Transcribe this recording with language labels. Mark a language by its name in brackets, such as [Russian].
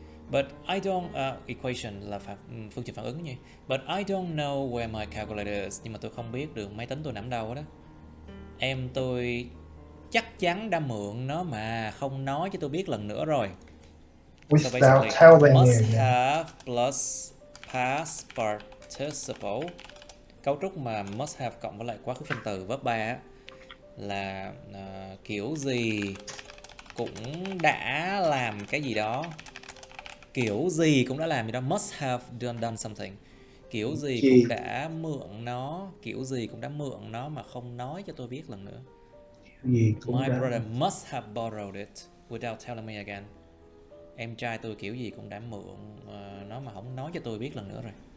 [English] But I don't [Vietnamese] equation là phương trình phản ứng nhỉ. [English] But I don't know where my calculator is. [Vietnamese] Nhưng mà tôi không biết được máy tính tôi nằm đâu đó. Em tôi chắc chắn đã mượn nó mà không nói cho tôi biết lần nữa rồi. [English] So basically, must have plus past participle. [Vietnamese] Cấu trúc mà must have cộng với lại quá khứ phân từ verb 3 á, là kiểu gì cũng đã làm cái gì đó. Kiểu gì cũng đã làm gì đó. [English] Must have done something. [Vietnamese] Kiểu gì cũng đã mượn nó. Kiểu gì cũng đã mượn nó mà không nói cho tôi biết lần nữa. [English] My brother must have borrowed it without telling me again. [Vietnamese] Em trai tôi kiểu gì cũng đã mượn nó mà không nói cho tôi biết lần nữa rồi.